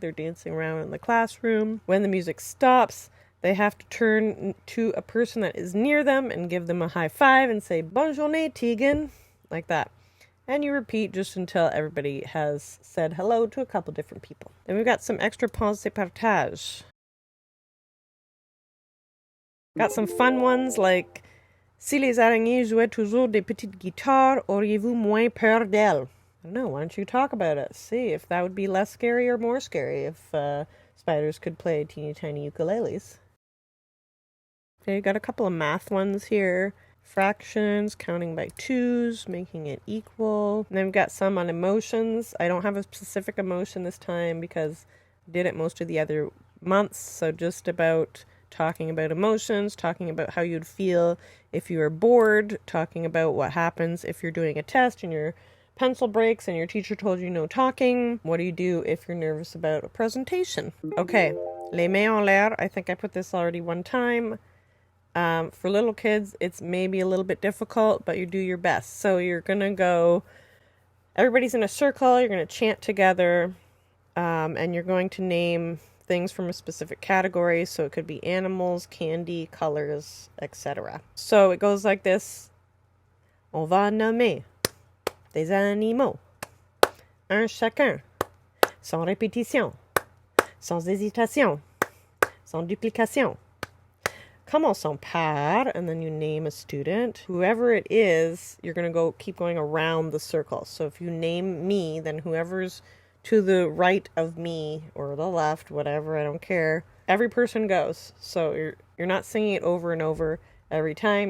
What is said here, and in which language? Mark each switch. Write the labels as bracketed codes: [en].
[en] They're dancing around in the classroom. When the music stops, they have to turn to a person that is near them and give them a high five and say, [fr] bonne journée, [en] Tegan. Like that. And you repeat just until everybody has said hello to a couple different people. Then we've got some extra Pense et Partage. [fr] Got some fun ones like, si les araignées jouaient toujours des petites guitares, auriez-vous moins peur d'elles? [en] I don't know, why don't you talk about it? See if that would be less scary or more scary if spiders could play teeny tiny ukuleles. Okay, you got a couple of math ones here. Fractions, counting by twos, making it equal. And then we've got some on emotions. I don't have a specific emotion this time because I did it most of the other months. So just about talking about emotions, talking about how you'd feel if you were bored, talking about what happens if you're doing a test and your pencil breaks and your teacher told you no talking. What do you do if you're nervous about a presentation? Okay, [fr] les mains en l'air. [en] I think I put this already one time. For little kids, it's maybe a little bit difficult, but you do your best. So you're going to go, everybody's in a circle, you're going to chant together, and you're going to name things from a specific category. So it could be animals, candy, colors, etc. So it goes like this. [fr] On va nommer des animaux, un chacun, sans répétition, sans hésitation, sans duplication. Commençons par, [en] and then you name a student. Whoever it is, you're going to keep going around the circle. So if you name me, then whoever's to the right of me or the left, whatever, I don't care. Every person goes. So you're not singing it over and over every time.